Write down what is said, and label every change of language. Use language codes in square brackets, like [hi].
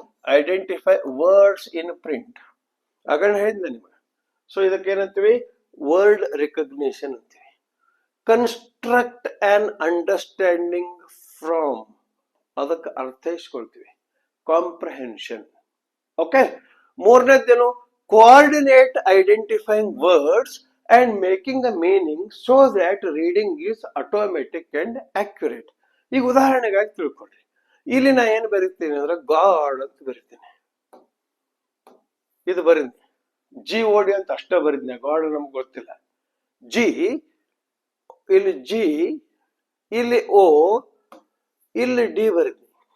[en] Identify words in print. [kn] ಆಗಲೇ ಹೇಳಿದ್ನ ನಿಮಗೆ. So ಇದಕ್ಕೆ ಏನಂತೀವಿ? ವರ್ಡ್ ರಿಕಗ್ನಿಷನ್ ಅಂತೀವಿ. [en] construct an understanding from, [kn] ಅದಕ್ಕೆ ಅರ್ಥೈಸ್ಕೊಳ್ತೀವಿ. Comprehension. Okay. ಮೂರನೇದೇನು? [en] Coordinate identifying words and making the meaning so that reading is automatic and accurate. [kn] ಈಗ ಉದಾಹರಣೆಗಾಗಿ ತಿಳ್ಕೊಳ್ರಿ. ಇಲ್ಲಿ ನಾ ಏನು ಬರೀತೀನಿ ಅಂದ್ರೆ ಗಾಡ್ ಅಂತ ಬರೀತೀನಿ. ಇದು ಬರೀನಿ GOD ಅಂತ ಅಷ್ಟೇ ಬರೀತೀನಿ. ಗಾಡ್ ನಮ್ಗೆ ಗೊತ್ತಿಲ್ಲ. ಜಿ, ಇಲ್ಲಿ ಜಿ, ಇಲ್ಲಿ O, ಇಲ್ಲಿ ಡಿ ಬರೀತೀನಿ.